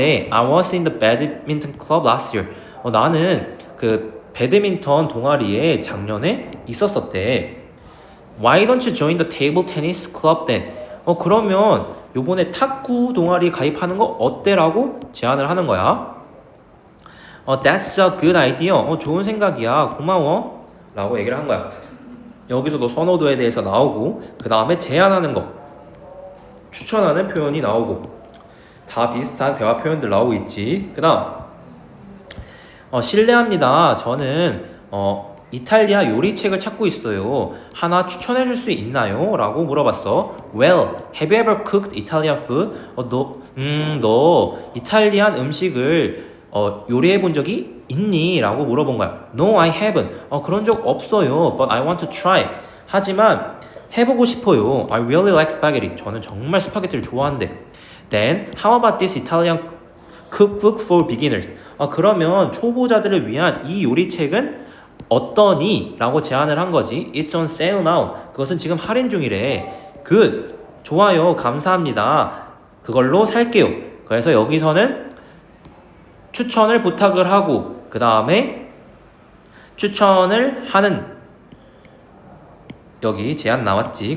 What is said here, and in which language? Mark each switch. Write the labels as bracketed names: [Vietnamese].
[English] I was in the badminton club last year. [Korean] 나는 그 배드민턴 동아리에 작년에 있었었대. [English] Why don't you join the table tennis club then? [Korean] 그러면 요번에 탁구 동아리 가입하는 거 어때? 라고 제안을 하는 거야. [English] That's a good idea. [Korean] 좋은 생각이야. 고마워. 라고 얘기를 한 거야. 여기서도 선호도에 대해서 나오고 그 다음에 제안하는 거 추천하는 표현이 나오고 다 비슷한 대화 표현들 나오고 있지. 그 다음 실례합니다. 저는 이탈리아 요리책을 찾고 있어요. 하나 추천해 줄 수 있나요? 라고 물어봤어. [English] Well, have you ever cooked Italian food? [Korean] 너 이탈리안 음식을 요리해 본 적이 있니? 라고 물어본 거야. [English] No, I haven't. [Korean] 그런 적 없어요. [English] But I want to try. [Korean] 하지만 해보고 싶어요. [English] I really like spaghetti. [Korean] 저는 정말 스파게티를 좋아한대. [English] Then, how about this Italian cookbook for beginners? [Korean] 그러면 초보자들을 위한 이 요리책은 어떠니? 라고 제안을 한 거지. [English] It's on sale now. [Korean] 그것은 지금 할인 중이래. [English] Good. [Korean] 좋아요. 감사합니다. 그걸로 살게요. 그래서 여기서는 추천을 부탁을 하고 그 다음에 추천을 하는 여기 제안 나왔지.